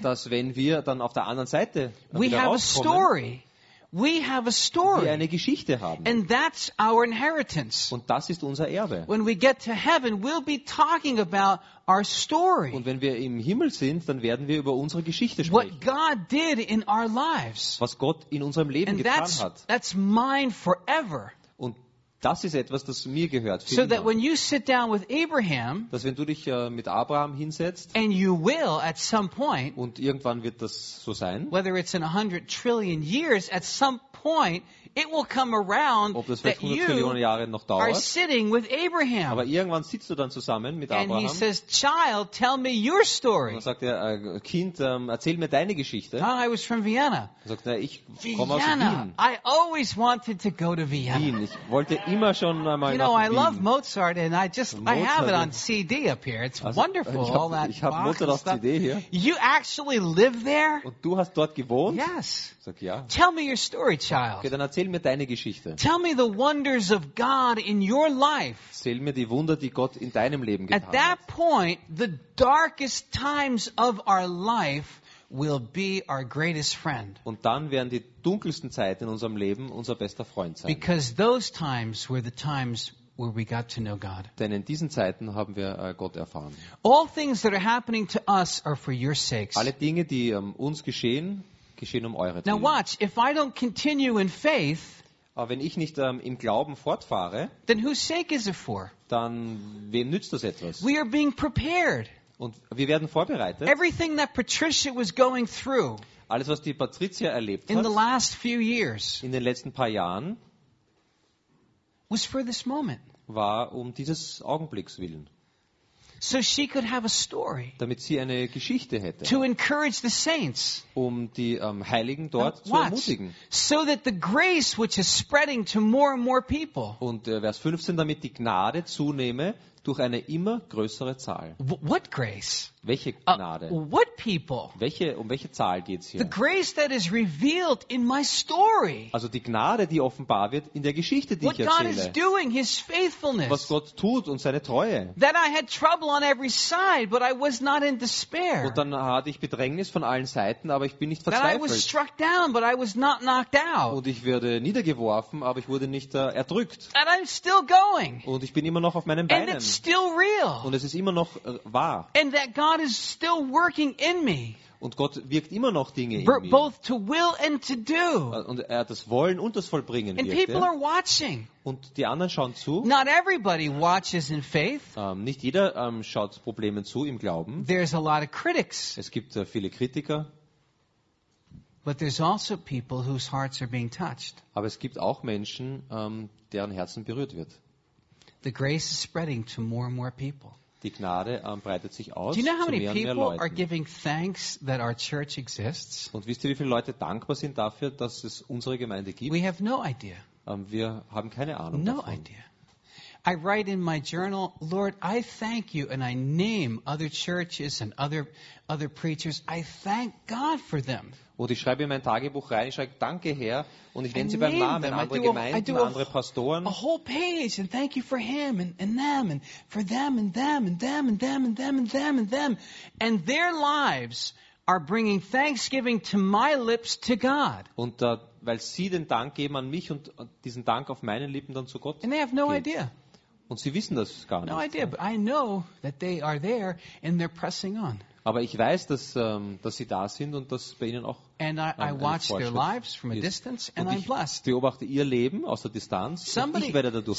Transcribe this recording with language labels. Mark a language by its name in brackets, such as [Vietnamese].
[German] dass wenn wir dann auf der anderen Seite [English] we have a story. We have a story. [German] Wir eine Geschichte haben. [English] And that's our inheritance. [German] Und das ist unser Erbe. [English] When we get to heaven, we'll be talking about our story. [German] Und wenn wir im Himmel sind, dann werden wir über unsere Geschichte sprechen. [English] What God did in our lives. [German] Was Gott in unserem Leben [English] and [German] getan [English] that's, [German] hat. [English] That's mine forever. [German] Und das ist etwas, das mir gehört. [English] So that when you sit down with Abraham, [German] dass wenn du dich mit Abraham hinsetzt, [English] and you will at some point, [German] und irgendwann wird das so sein, [English] whether it's in 100 trillion years, at some point it will come around that you [German] Jahre noch dauert, [English] are sitting with Abraham. [German] Aber irgendwann sitzt du dann zusammen mit [English] and [German] Abraham. [English] And he says, "Child, tell me your story." [German] Und dann sagt er, Kind, erzähl mir deine Geschichte. Oh, I was from Vienna. Er sagt, ich komme aus Wien. [English] I always wanted to go to Vienna. [German] Wien. Ich wollte immer schon einmal [English] you know, [German] nach [English] I [German] Wien. [English] Love Mozart, and I have it on CD up here. It's also, wonderful. [German] Ich hab Mozart auf CD hier. [English] You actually live there? [German] Und du hast dort gewohnt? [English] Yes. [German] Sag ja. [English] Tell me your story, child. [German] Okay, dann erzähl mir deine Geschichte. [English] Tell me the wonders of God in your life. [German] Erzähl mir die Wunder, die Gott in deinem Leben getan hat. [English] At that [German] hat. [English] Point, the darkest times of our life will be our greatest friend. [German] Und dann werden die dunkelsten Zeiten in unserem Leben unser bester Freund sein. [English] Because those times were the times where we got to know God. [German] Denn in diesen Zeiten haben wir Gott erfahren. [English] All things that are happening to us are for your sakes. [German] Alle Dinge, die uns geschehen, geschehen um eure [English] Now watch, if I don't continue in faith, [German] aber wenn ich nicht im Glauben fortfahre, [English] then whose sake is it for? [German] Dann wem nützt das etwas? [English] We are being prepared. [German] Und wir werden vorbereitet. [English] Everything that Patricia was going through, [German] alles was die Patricia erlebt [English] in [German] hat, [English] the last few years, [German] in den letzten paar Jahren, [English] was for this moment. [German] War um dieses Augenblicks willen. [English] So she could have a story. [German] Damit sie eine Geschichte hätte. [English] To encourage the saints. [German] Um die Heiligen dort zu ermutigen. [English] So that the grace which is spreading to more and more people. [German] Und Vers 15, damit die Gnade zunehme durch eine immer größere Zahl. [English] What grace? [German] Welche Gnade? [English] What people? [German] Welche Zahl geht's hier? [English] The grace that is revealed in my story. [German] Also die Gnade, die offenbar wird in der Geschichte, die [English] What [German] ich erzähle. [English] God is doing, his faithfulness. [German] Was Gott tut und seine Treue. [English] That I had trouble on every side, but I was not in despair. [German] Und dann hatte ich Bedrängnis von allen Seiten, aber ich bin nicht verzweifelt. [English] That I was struck down, but I was not knocked out. [German] Und ich werde niedergeworfen, aber ich wurde nicht erdrückt. [English] And I'm still going. [German] Und ich bin immer noch auf meinen Beinen. [English] Still real. [German] Und es ist immer noch wahr. [English] And that God is still working in me. [German] Und Gott wirkt immer noch Dinge in mir. [English] Both to will and to do. [German] Und er hat das Wollen und das Vollbringen. [English] And people are watching. [German] Und die anderen schauen zu. [English] Not everybody watches in faith. [German] Nicht jeder schaut Problemen zu im Glauben. [English] There's a lot of critics. [German] Es gibt viele Kritiker. [English] But there's also people whose hearts are being touched. [German] Aber es gibt auch Menschen, deren Herzen berührt wird. [English] The grace is spreading to more and more people. [German] Die Gnade breitet sich aus. [English] Do you know how many people are giving thanks that our church exists? [German] Und wisst ihr, wie viele Leute dankbar sind dafür, dass es unsere Gemeinde gibt? [English] We have no idea. [German] Wir haben keine Ahnung. [English] No [German] davon. [English] Idea. I write in my journal, Lord, I thank you, and I name other churches and other preachers. I thank God for them. [German] Und ich schreibe in mein Tagebuch rein, ich schreibe Danke, Herr, und ich nenne sie beim Namen, andere Gemeinden, andere Pastoren. [English] A whole page and thank you for him and them and for them and them and them and them and them and them and them and their lives are bringing thanksgiving to my lips to God. [German] Und weil sie den Dank geben an mich und diesen Dank auf meinen Lippen dann zu Gott. [English] And they have no idea. [German] Und sie wissen das gar nicht. [English] No idea, but I know that they are there and they're pressing on. [German] Aber ich weiß, dass sie da sind und dass bei ihnen auch ein Fortschritt ist. Und ich beobachte ihr Leben aus der Distanz und ich werde dadurch